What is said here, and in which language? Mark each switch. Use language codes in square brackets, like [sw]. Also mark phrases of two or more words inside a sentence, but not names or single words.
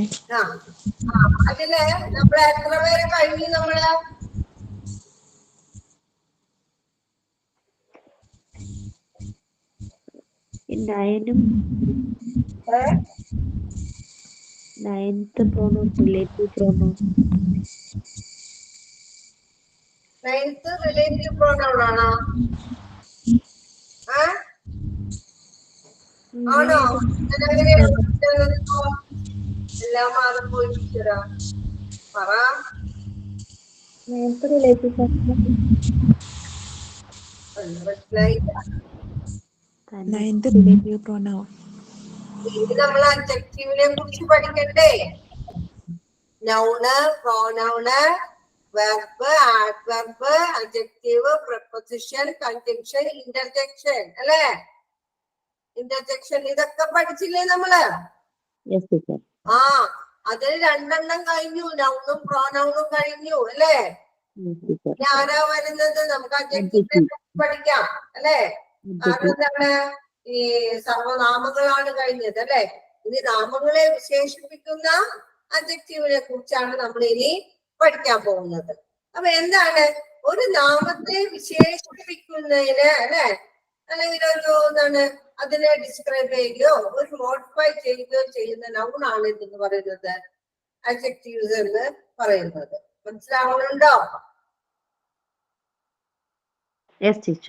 [ml] ആ അതില് നമ്മൾ എത്ര പേര് കഴിഞ്ഞു? നമ്മള് നയനും [en] 9th pronoun relative pronoun. 9th relative pronoun ആണോ? [ml] ആണോ? എല്ലാം മാറിപ്പോയി ടീച്ചറാ. പറ. [en] 9th relative pronoun. [ml] മനസ്സിലായില്ല. [en] 9th relative pronoun. [ml] ഇനി നമ്മൾ അഡ്ജക്റ്റീവിനെ കുറിച്ച് പഠിക്കണ്ടേ? [en] noun, pronoun, verb, adverb, adjective, preposition, conjunction, interjection അല്ലേ? [ml] ഇന്റർജെക്ഷൻ ഇതൊക്കെ പഠിച്ചില്ലേ നമ്മള്? [en] Yes, teacher. [ml] ആ അതിൽ 2 കഴിഞ്ഞു. നൗണും പ്രോനൗണും കഴിഞ്ഞു അല്ലേ? [en] Yes, teacher. [ml] ഇനി ആരാ വരുന്നത്? നമുക്ക് അഡ്ജക്റ്റീവിനെ പഠിക്കാം അല്ലേ? കാരണം എന്താണ്? ഈ സർവനാമങ്ങളാണ് കഴിഞ്ഞത് അല്ലെ? ഇനി നാമങ്ങളെ വിശേഷിപ്പിക്കുന്ന അഡ്ജക്റ്റീവിനെ കുറിച്ചാണ് നമ്മൾ ഇനി പഠിക്കാൻ പോകുന്നത്. അപ്പൊ എന്താണ് ഒരു നാമത്തെ വിശേഷിപ്പിക്കുന്നതിന് അല്ലെ, അല്ലെങ്കിൽ ഒരു എന്താണ് അതിനെ ഡിസ്ക്രൈബ് ചെയ്യുകയോ ഒരു മോഡിഫൈ ചെയ്യുകയോ ചെയ്യുന്ന നൗണാണ് ഇതെന്ന് പറയുന്നത് അഡ്ജക്റ്റീവ്സ് എന്ന് പറയുന്നത്. മനസ്സിലാവുന്നുണ്ടോ? [en] Yes, teacher.